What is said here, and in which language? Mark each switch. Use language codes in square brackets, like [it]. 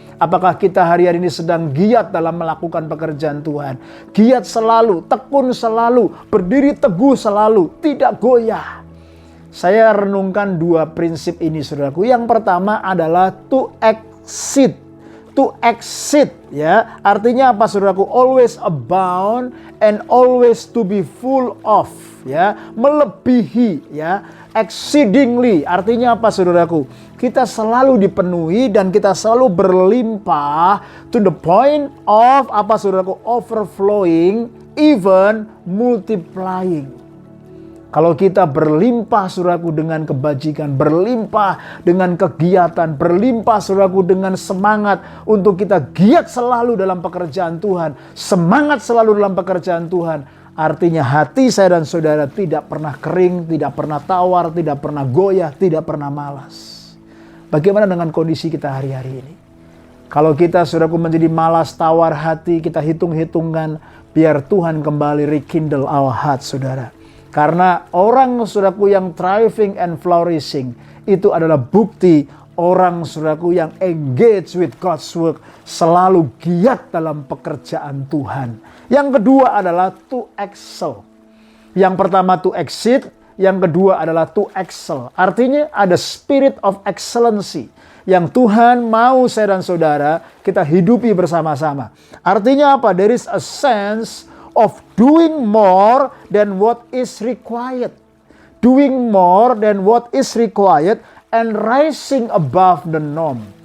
[id] Apakah kita hari-hari ini sedang giat dalam melakukan pekerjaan Tuhan? Giat selalu, tekun selalu, berdiri teguh selalu, tidak goyah. Saya renungkan dua prinsip ini, saudaraku. Yang pertama adalah [en] to exceed. To exceed, [id] ya. Artinya apa, saudaraku? [en] Always abound and always to be full of, ya. [id] Melebihi, ya. Exceedingly, artinya apa, saudaraku? Kita selalu dipenuhi dan kita selalu berlimpah [en] to the point of, [id] apa, saudaraku? [en] Overflowing, even multiplying. [id] Kalau kita berlimpah, saudaraku, dengan kebajikan, berlimpah dengan kegiatan, berlimpah, saudaraku, dengan semangat untuk kita giat selalu dalam pekerjaan Tuhan, semangat selalu dalam pekerjaan Tuhan, artinya hati saya dan saudara tidak pernah kering, tidak pernah tawar, tidak pernah goyah, tidak pernah malas. Bagaimana dengan kondisi kita hari-hari ini? Kalau kita, saudaraku, menjadi malas tawar hati, kita hitung-hitungan, biar Tuhan kembali [en] rekindle our heart, [id] saudara. Karena orang, saudaraku, yang [en] thriving and flourishing, [id] itu adalah bukti orang, saudaraku, yang [en] engage with God's work, [id] selalu giat dalam pekerjaan Tuhan. Yang kedua adalah to excel. Yang pertama to exceed, yang kedua adalah to excel. Artinya ada [en] spirit of excellency [id] yang Tuhan mau saya dan saudara kita hidupi bersama-sama. Artinya apa? [en] There is a sense of doing more than what is required. Doing more than what is required and rising above the norm.